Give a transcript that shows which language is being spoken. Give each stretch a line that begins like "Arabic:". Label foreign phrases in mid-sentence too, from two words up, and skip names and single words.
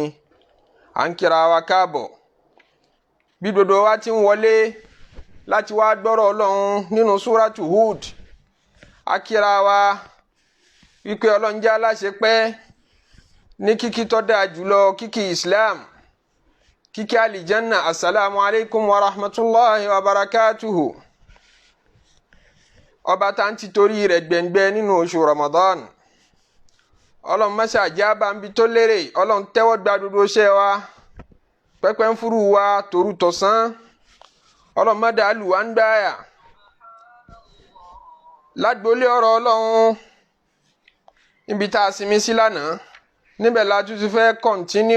Yoruba: À ń kíra wa káàbọ̀ bí gbogbo wa ti ń wọlé láti wá gbọ́rọ̀ Ọlọ́run nínú súrátù Hud. A kíra wa wípé Ọlọ́run jẹ́ aláṣẹ pẹ́ ní kíkí tó dáa jùlọ, kíkí Islam, kíkí alìjánná.
Arabic: السلام عليكم ورحمة الله وبركاته.
Yoruba: Ọba tá ń ti torí rẹ̀ gbẹ̀ngbẹ́ nínú oṣù Ramadan. Ọlọ́run máṣe àjábá ń bi tó lérè, Ọlọ́run tẹ́wọ́ gba gbogbo iṣẹ́ wa, pẹ́pẹ́ ń fúrú wa tòru tọ̀sán. Ọlọ́run má dàálù wá ń gbáyà. Lágbólé ọ̀rọ̀ Ọlọ́run níbi tá a sinmi sí lánàá, níbẹ̀ la tún ti fẹ́ kọ́ntínú.